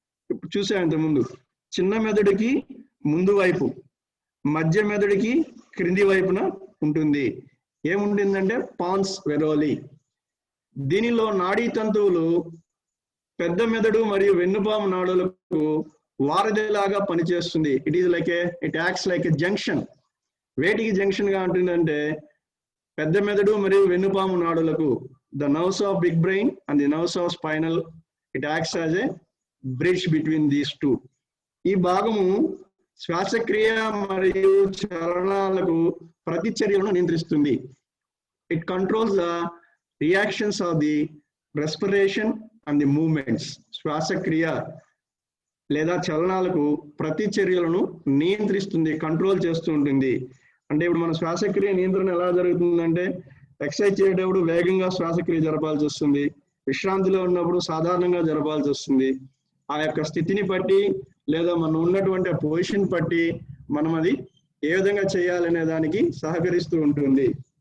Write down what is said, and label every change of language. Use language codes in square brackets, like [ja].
[te] ఇప్పుడు చూసాం ఇంతకుముందు, చిన్న మెదడుకి ముందు వైపు, మధ్య మెదడుకి క్రింది వైపున ఉంటుంది. ఏముంటుందంటే పాన్స్ వెరోలి. దీనిలో నాడీ తంతువులు పెద్ద మెదడు మరియు వెన్నుపాము నాడులకు వారధిలాగా పనిచేస్తుంది. [en] It acts like a junction. [te] వేటికి జంక్షన్ గా ఉంటుందంటే పెద్ద మెదడు మరియు వెన్నుపాము నాడులకు, [en] the nerves of big brain and the nerves of spinal, it acts as a bridge between these two. [te] ఈ భాగము శ్వాసక్రియ మరియు చలనాలకు ప్రతిచర్యలను నియంత్రిస్తుంది. [en] It controls the reactions of the respiration and the movements. [te] శ్వాసక్రియ లేదా చలనాలకు ప్రతిచర్యలను నియంత్రిస్తుంది, కంట్రోల్ చేస్తూ ఉంటుంది. అంటే ఇప్పుడు మన శ్వాసక్రియ నియంత్రణ ఎలా జరుగుతుందంటే, ఎక్సర్సైజ్ చేసేటప్పుడు వేగంగా శ్వాసక్రియ జరపాల్సి వస్తుంది, విశ్రాంతిలో ఉన్నప్పుడు సాధారణంగా జరపాల్సి వస్తుంది. ఆ యొక్క స్థితిని బట్టి లేదా మనం ఉన్నటువంటి పొజిషన్ బట్టి మనం అది ఏ విధంగా చేయాలనే దానికి సహకరిస్తూ ఉంటుంది.